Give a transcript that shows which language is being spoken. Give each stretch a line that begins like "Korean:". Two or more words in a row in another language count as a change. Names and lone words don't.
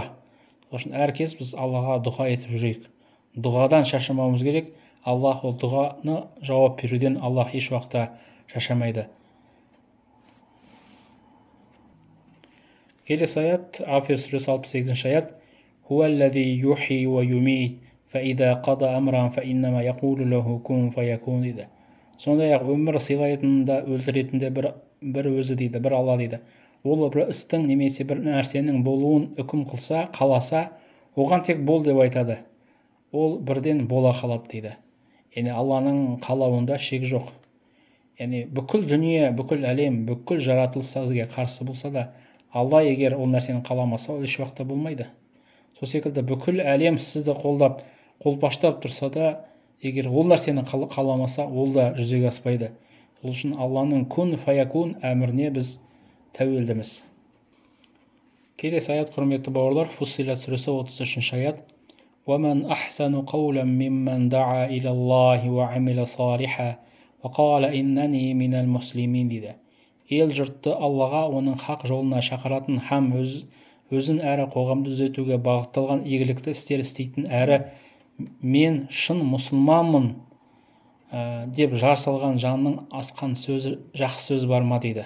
Kazakh: Сол үшін әркез біз Аллаға дұға етіп жүрейік. Дұғадан шаршамауымыз керек. Аллах ол дұғаны жауап беруден Аллах еш уақытта шаршамайды. Келесі аят, Ғафир сүресі 68 аят.
Arabic: هو الذي يحيي ويميت فإذا قضى أمرا فإنما يقول له كن فيكون дейді.
Kazakh: Сондай-ақ өмір сыйлайтын да өлтіретін де бір өзі дейді, бір Алла дейді. Ол бір істің немесе бір нәрсенің болуын үкім қылса, қаласа, оған тек бол деп айтады. Ол бірден бола қалады дейді. Яғни Алланың қалауында шек жоқ. Яғни бүкіл дүние, бүкіл әлем, бүкіл жаратылыс сізге қарсы болса да, Алла егер ол нәрсені қаламаса, ол еш уақытта болмайды. Сол секілді бүкіл әлем сізді қолдап, қолпаштап тұрса да, егер ол нәрсені қаламаса, ол да жүзеге аспайды. Сол үшін Алланың
Arabic: كن فيكون
Kazakh: әміріне біз тәуелдіміз. Келесі аят, құрметті бауырлар, Фуссилат сүресі 33 аят.
Arabic: وَمَنْ أَحْسَنُ قَوْلًا مِّمَّنْ دَعَا إِلَى اللَّهِ وَعَمِلَ صَالِحًا وَقَالَ إِنَّنِي مِنَ الْمُسْلِمِينَ дейді.
Kazakh: Ел жұртты Аллаға оның хақ жолына шақыратын һәм өзін әрі қоғамды түзетуге бағытталған игілікті істер істейтін әрі мен шын мұсылманмын деп жар салған жанның асқан сөзі жақсы сөз бар ма дейді.